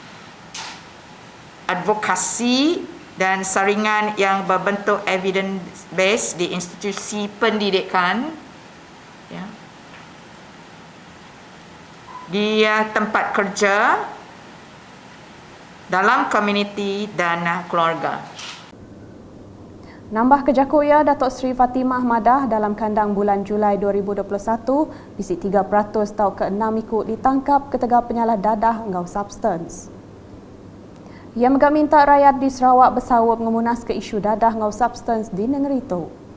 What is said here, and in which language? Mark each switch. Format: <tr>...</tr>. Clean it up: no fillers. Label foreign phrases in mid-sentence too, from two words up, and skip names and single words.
<ms>advokasi dan saringan yang berbentuk</ms> <en>evidence based</en> <ms>di institusi pendidikan, ya, di tempat kerja, dalam komuniti dan keluarga.</ms> <iba>Nambah kejaku ia Dato' Sri Fatimah Madah dalam kandang bulan Julai 2021 bisi 3% tau ke 6 ikut ditangkap ketegak penyalah dadah ngau substance. Ia megak minta rakyat di Sarawak bersawap mengemunas ke isu dadah ngau substance di negeri itu.</iba>